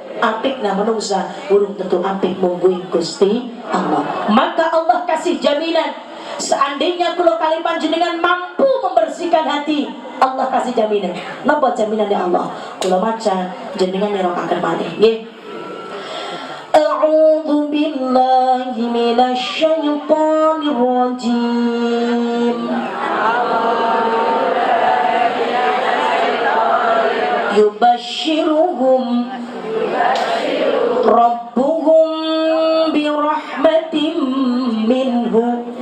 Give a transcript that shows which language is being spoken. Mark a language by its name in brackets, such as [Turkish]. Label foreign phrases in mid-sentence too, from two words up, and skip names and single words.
[Javanese] Apik na manungsa urung tentu apik mungguing Gusti Allah. [Indonesian] Maka Allah kasih jaminan. Seandainya kalau kali panjenengan mampu membersihkan hati, Allah kasih jaminan. [Javanese] Napa jaminannya Allah? Kula maca jenengan nerokaken malih nggih. [Arabic] أعوذ بالله من الشيطان الرجيم. يبشرهم ربهم برحمة منه